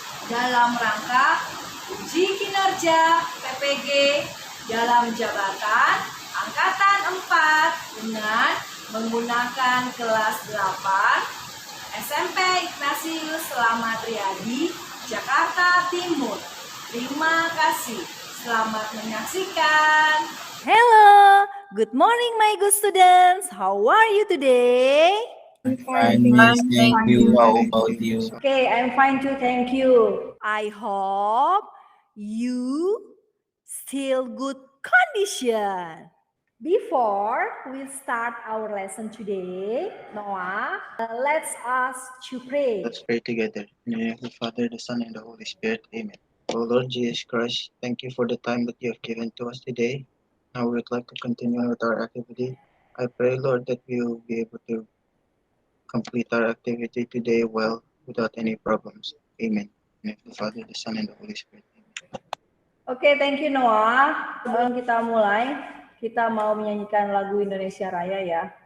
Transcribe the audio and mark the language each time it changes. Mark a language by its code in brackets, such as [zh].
[id] dalam rangka uji kinerja PPG dalam jabatan Angkatan 4 dengan menggunakan kelas 8 SMP Ignatius Selamat Riyadi, Jakarta Timur. Terima kasih. Selamat menyaksikan. [en] Hello, good morning my good students. How are you today? Fine, miss. Thank you. How about you? Okay, I'm fine too, thank you. I hope you still good condition. Before we start our lesson today, Noah, let's us to pray. Let's pray together. In the name of the Father, the Son, and the Holy Spirit. Amen. O Lord Jesus Christ, thank you for the time that you have given to us today. Now we would like to continue with our activity. I pray, Lord, that we will be able to complete our activity today well without any problems. Amen. In the name of the Father, the Son, and the Holy Spirit. Amen. Oke, thank you Noah. [id] Sebelum kita mulai, kita mau menyanyikan lagu Indonesia Raya ya.